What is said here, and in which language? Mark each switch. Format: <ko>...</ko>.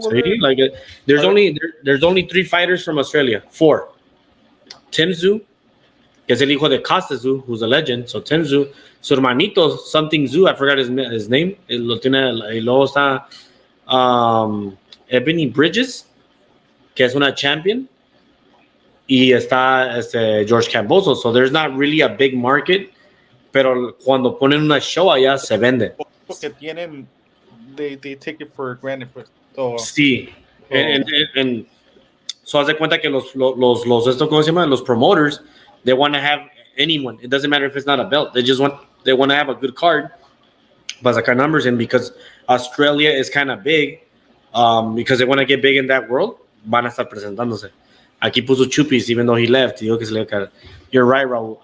<en>See, like there's only 3 fighters from Australia. 4. Tim Tszyu,</en> <es>que es el hijo de</es> <en>Costa Tszyu, who's a legend. So Tim Tszyu,</en> <es>su hermanito</es> <en>something Tszyu, I forgot his name.</en> <es>Lo tiene, y luego está Ebony Bridges, que es una champion, y está George Cambosos.</es> <en>So there's not really a big market.</en> <es>Pero cuando ponen una show allá, se vende. Porque tienen,</es> <en>they take it for granted. So,</en> <es>sí. And so haz de cuenta que esto, ¿cómo se llama?</es> <en>Los promoters, they want to have anyone. It doesn't matter if it's not a belt. They want to have a good card.</en> <es>Para sacar</es> <en>numbers in, because Australia is kind of big. Because they want to get big in that world,</en> <es>van a estar presentándose. Aquí puso Chupis,</es> <en>even though he left.</en> <es>Digo que se le cara.</es> <en>You're right, Raul.</en>